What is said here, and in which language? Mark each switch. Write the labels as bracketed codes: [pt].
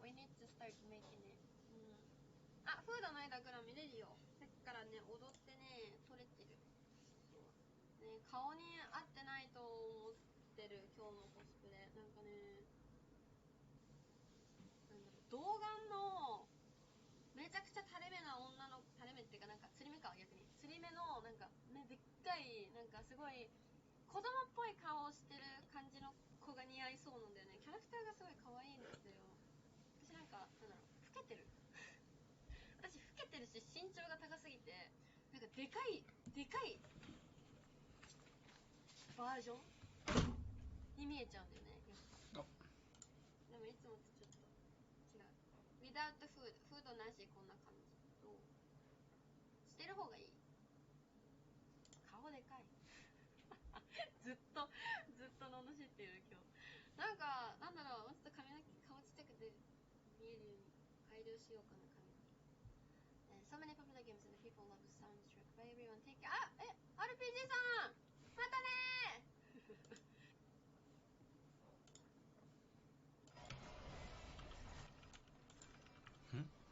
[en] We need to start making it、 [ja] あ、フードの間から見れるよ。さっきからね、踊ってね、撮れてる。そうね、顔に合ってないと思ってる、今日のコスプレ。なんかね、なんだろう、童顔の、めちゃくちゃ垂れ目な女の、垂れ目っていうかなんか、釣り目か、逆に。釣り目の、なんか、ね、でっかい、なんかすごい、子供っぽい顔をしてる感じの子が似合いそうなんだよね。キャラクターがすごい可愛いんですよ。私なんか、なんだろう、老けてる。私老けてるし、身長が高すぎて、なんかでかいバージョンに見えちゃうんだよね。でもいつもとちょっと違う。 [en] without food、 [ja] フードなしこんな感じ。どうしてる方がいい。顔でかい。ずっと罵ってる今日。なんか、なんだろう、もうちょっと髪の毛、顔ちっちゃくて見えるように改良しようかな、髪の毛。 [en] So many popular games and the people love the soundtrack, but everyone take it. [ja] あ、RPG さんまたねー。ん